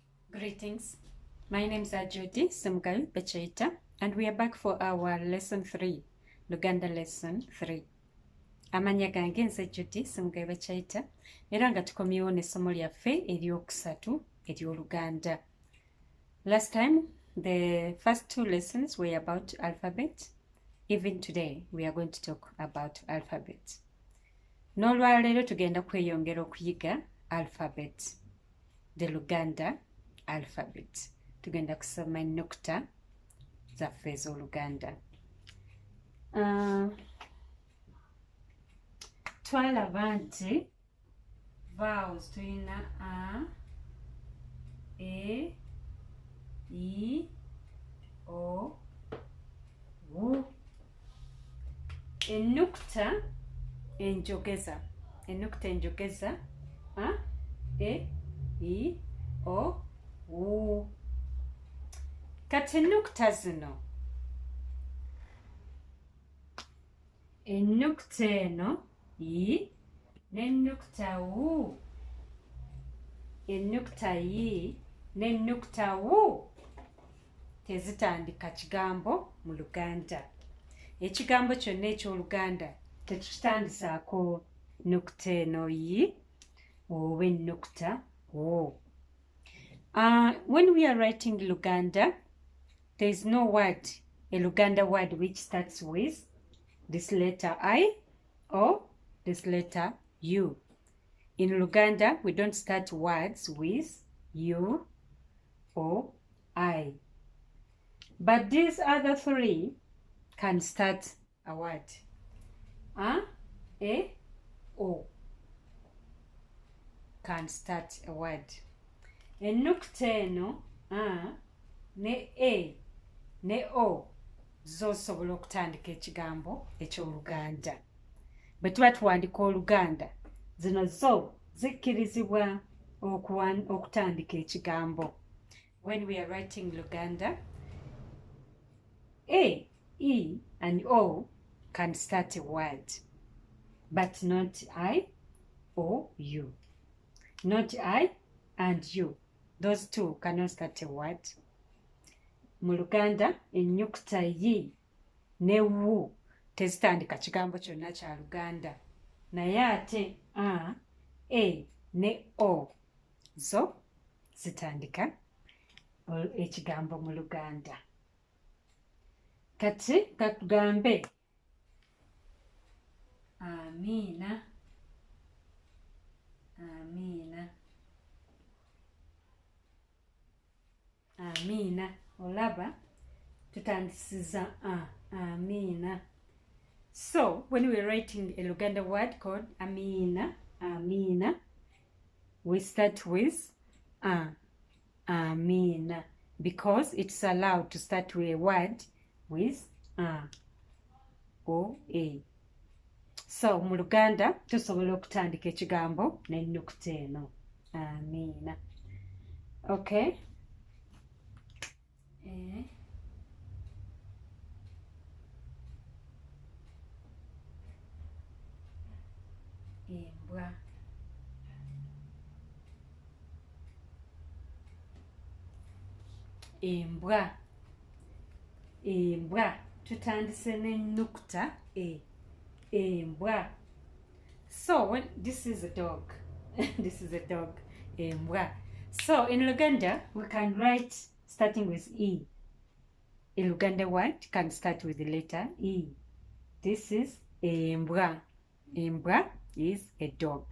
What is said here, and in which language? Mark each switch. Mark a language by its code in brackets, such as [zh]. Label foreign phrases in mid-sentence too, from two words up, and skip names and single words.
[en] Greetings. My name is Judy Ssemugabi Bakyayita, and we are back for our lesson 3, Luganda Lesson 3. [lg] Amanya gange nze Judy Ssemugabi Bakyayita, era nga tukomyewo n'essomo lyaffe eryokusatu ery'Oluganda. [en] Last time, the first two lessons were about alphabet. Even today, we are going to talk about alphabet. [lg] N'olwaleero tugenda kweyongera okuyiga alphabet, [en] the Luganda alphabet. [lg] Tugenda kusoma ennukuta zaffe ez'Oluganda. Twalaba nti vowels tulina a, e, I, o, u. Ennukuta enjogeza. Ennukuta enjogeza a, e, I, o, u. Kati ennukuta zino, ennukuta eno I n'ennukuta u, ennukuta I n'ennukuta u tezitandika kigambo mu Luganda. Ekigambo kyonna eky'Oluganda tekitandisaako nnukuta eno I oba ennukuta u. [en] When we are writing Luganda, there is no word, a Luganda word which starts with this letter I or this letter U. In Luganda, we don't start words with U or I. But these other three can start a word. A, E, O can start a word. [lg] Ennukuta eno a ne e ne o zo zisobola okutandika ekigambo eky'Oluganda. Bwe tuba tuwandika Oluganda, zino zo zikkirizibwa okutandika ekigambo. [en] When we are writing Luganda, A, E, and O can start a word, but not I or U. Not I and U. Those two cannot start a word. [lg] Mu Luganda, ennyukuta I ne U tezitandika kigambo kyonna kya Luganda. Naye ate A, E ne O zo zitandika ekigambo mu Luganda. Kati katugambe Amiina. Amiina. Amiina. Olaba tutandisiza a. Amiina. [en] So, when we're writing a Luganda word called Amiina, Amiina, we start with a. Amiina, because it's allowed to start with a word with a or a. So, [lg] mu Luganda tusobola okutandika ekigambo n'ennukuta eno. Amiina. Okay? Embwa. Embwa. Embwa. Tutandise n'ennukuta e. Embwa. [en] So this is a dog. This is a dog. Embwa. So in Luganda, we can write starting with E. A Luganda word can start with the letter E. This is embwa. Embwa is a dog.